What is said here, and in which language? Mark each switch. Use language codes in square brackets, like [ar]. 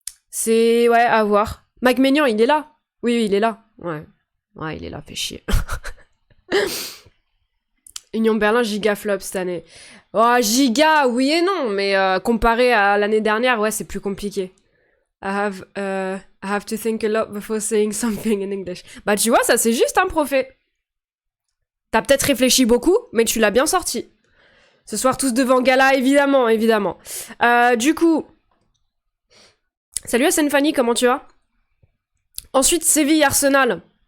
[fr] C'est, ouais, à voir. Mike Maignan, il est là. Oui, il est là. Ouais. Ouais, il est là, fait chier. Union Berlin, giga flop cette année. Oh, giga, oui et non, mais comparé à l'année dernière, ouais, c'est plus compliqué. [en] I have to think a lot before saying something in English. [fr] Bah, tu vois, ça c'est juste un profet. T'as peut-être réfléchi beaucoup, mais tu l'as bien sorti. Ce soir, tous devant Gala, évidemment, évidemment. Du coup... Salut SN Fanny, comment tu vas? Ensuite, Séville-Arsenal.